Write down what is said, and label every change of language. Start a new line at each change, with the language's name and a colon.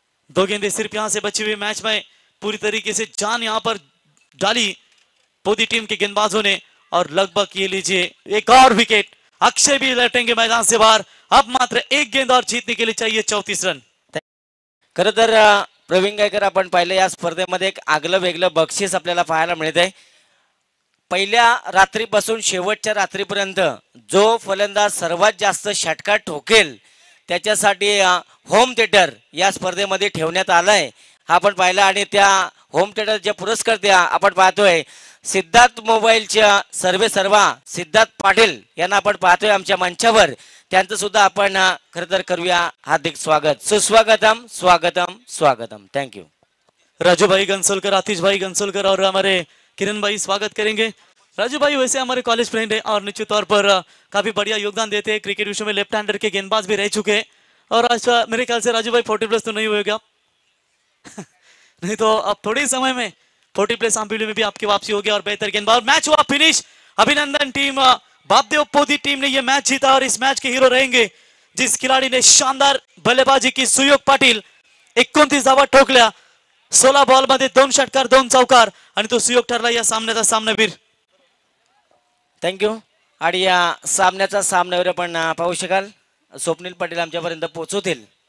Hindi: 2 गेंदें सिर्फ यहां से बची हुई मैच में पूरी तरीके से जान यहां पर डाली पोदी टीम के गेंदबाजों ने, और लगभग ये लीजिए एक और विकेट। अक्षय भी लौटेंगे मैदान से बाहर। अब मात्र 1 गेंद और जीतने के लिए चाहिए 34 रन।
Marathi: खरं तर प्रवीण गायकर, आपण पाहिलं या स्पर्धेमध्ये एक आगलं वेगळं बक्षीस आपल्याला पाहायला मिळते। पहिल्या रात्रीपासून शेवटच्या रात्रीपर्यंत जो फलंदाज सर्वात जास्त षटकार ठोकेल त्याच्यासाठी होम थिएटर या स्पर्धेमध्ये ठेवण्यात आलाय, हा आपण पाहिला। आणि त्या होम थिएटरच्या पुरस्कर्त्या आपण पाहतोय सिद्धार्थ मोबाईलच्या सर्वा सिद्धार्थ पाटील यांना आपण पाहतोय आमच्या मंचावर, त्यांचं सुद्धा आपण खरं तर करूया हार्दिक स्वागत। सुस्वागतम, स्वागतम, स्वागतम।
English: Thank you.
Hindi: राजू भाई गंसोलकर, आतिश भाई गंसोलकर और हमारे किरण भाई स्वागत करेंगे। राजू भाई वैसे हमारे कॉलेज फ्रेंड है और निश्चित तौर पर काफी बढ़िया योगदान देते हैं। क्रिकेट विश्व में लेफ्ट हैंडर के गेंदबाज भी रह चुके हैं, और आज मेरे ख्याल से राजू भाई 40+ तो नहीं होगा नहीं तो अब थोड़े ही समय में 40+ आंबिवली में भी आपकी वापसी होगी और बेहतर गेंदबाज।
English: Match हुआ finish.
Hindi: अभिनंदन टीम बापदेव पोदी टीम ने यह मैच जीता, और इस मैच के हीरो रहेंगे जिस खिलाड़ी ने शानदार बल्लेबाजी की, सुयोग पाटील।
Marathi: 29 धावा ठोकल्या, 16 बॉल मध्ये 2 षटकार 2 चौकार, आणि तो सुयोग ठरला या सामन्याचा सामनावीर।
English: Thank you.
Marathi: आणि या सामन्याचा सामनावीर आपण पाहू शकाल, स्वप्नील पाटील आमच्यापर्यंत पोहोचवतील।